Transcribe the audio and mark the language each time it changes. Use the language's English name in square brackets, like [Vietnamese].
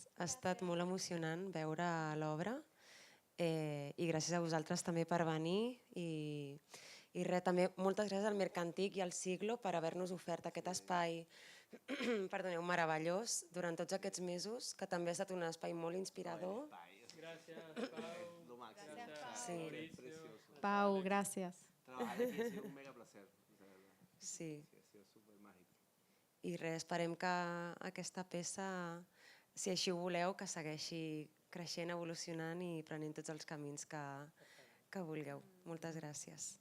[Catalan] Ha estat molt emocionant veure l'obra i gràcies a vosaltres també per venir i res, també moltes gràcies al Mercantic i al Siglo per haver-nos ofert aquest espai perdoneu, meravellós durant tots aquests mesos, que també ha estat un espai molt inspirador. Gràcies, Pau. [Spanish] Lo máximo. Gracias, O sea, Pau. Sí. es precioso. Pau, gracias. Trabajar aquí ha sido un mega placer, de verdad. Sí. Sí, ha sido súper mágico. [Catalan] I res, esperem que aquesta peça, si així ho voleu, que segueixi creixent, evolucionant i prenent tots els camins que vulgueu. Moltes gràcies.